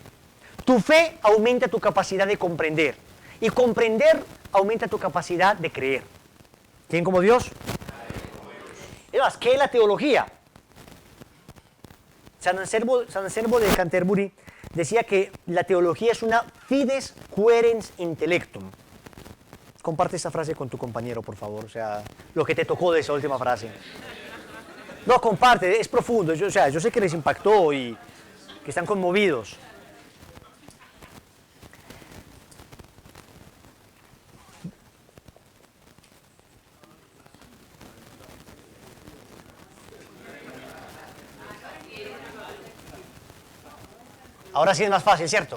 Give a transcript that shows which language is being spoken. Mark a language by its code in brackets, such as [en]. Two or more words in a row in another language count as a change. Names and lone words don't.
[es] Tu fe aumenta tu capacidad de comprender. Y comprender aumenta tu capacidad de creer. ¿Quién como Dios? Además, ¿qué es la teología? San Anselmo de Canterbury decía que la teología es una [la] fides querens intellectum. [es] Comparte esa frase con tu compañero, por favor, o sea, lo que te tocó de esa última frase. No, comparte, es profundo, yo sé que les impactó y que están conmovidos. Ahora sí es más fácil, ¿cierto?